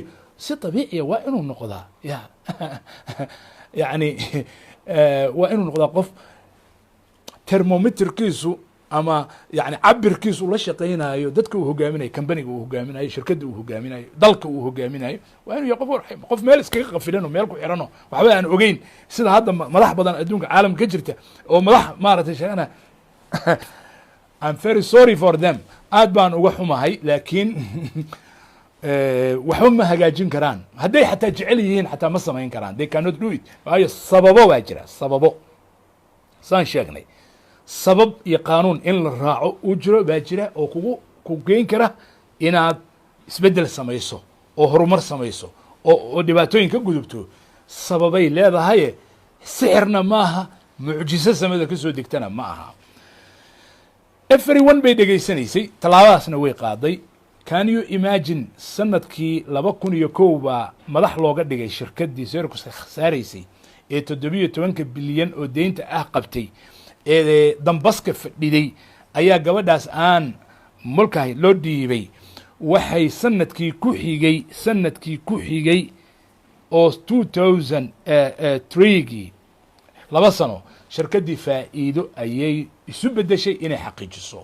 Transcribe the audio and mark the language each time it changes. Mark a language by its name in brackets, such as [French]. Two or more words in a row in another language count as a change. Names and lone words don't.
[Somali] si طabiiciya waa inuu noqdaa yani waa inuu noqdaa qof termometerkiisu ama yani cabirkiisu la shaqaynayo dadka uu hogaaminayo, kambaniga uu hogaaminayo, shirkadda uu hogaaminayo, dalka uu hogaaminayo. waa inuu yahay qof meel iskaga qafilano, meel ku xirano, waxba aan ogeyn, sida hadda madax badan adduunka caalamka ka jirta oo madax maaragtay sheegana [English] I'm very sorry for them, [Somali] aad baan uga xumahay, laakiin waxba ma hagaajin karaan. hadday xataa jecel yihiin xataa ma samayn karaan, [English] they cannot do it. [Somali] waayo sababo waa jira, sababo saan sheegnay, sabab iyo qaanuun in la raaco uu jiro baa jira oo ku geyn kara inaad isbeddel samayso oo horumar samayso oo dhibaatooyin ka gudubto. sababay leedahaye sixirna maaha, mucjiso samada ka soo degtana ma aha. everyone bay dhegaysanaysay, tallaabadaasna way qaaday. [English] can you imagine [Somali] sanadkii 2001 baa madax looga dhigay shirkaddii Sercos khasaaraysay ee 17 bilyan oo deynta ah qabtay ee dambaska fadhiday, ayaa gabadhaas aan mulkahay loo dhiibay. waxay sanadkii ku xigay oo 2003gii 2 sano shirkaddii faa'iido ayay isu bedeshay inay xaqiijiso.